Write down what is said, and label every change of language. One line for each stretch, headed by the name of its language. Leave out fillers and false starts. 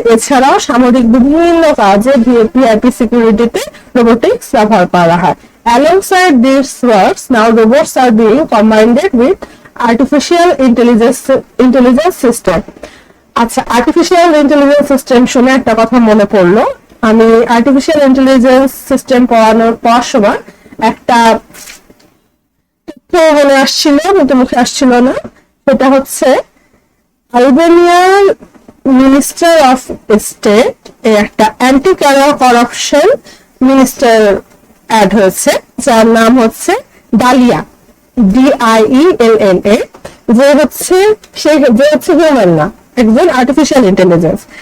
Bangla: এছাড়াও সামরিক বিভিন্ন কাজে ভিআইপি সিকিউরিটিতে রোবোটিক্স ব্যবহার করা হয়।
English: Alongside these works, now robots are being combined with artificial intelligence system.
Bangla: আচ্ছা, আর্টিফিশিয়াল ইন্টেলিজেন্স সিস্টেম শুনে একটা কথা মনে পড়লো। আমি আর্টিফিশিয়াল ইন্টেলিজেন্স সিস্টেম পড়ার সময় একটা মনে আসছিল, কিন্তু মুখে আসছিল না। সেটা হচ্ছে আলবেনিয়ার মিনিস্টার অফ স্টেট একটা অ্যান্টি করাপশন মিনিস্টার অ্যাড হয়েছে, যার নাম হচ্ছে ডালিয়া, DIELLA, যে হচ্ছে হিউম্যান না, একজন আর্টিফিশিয়াল ইন্টেলিজেন্স।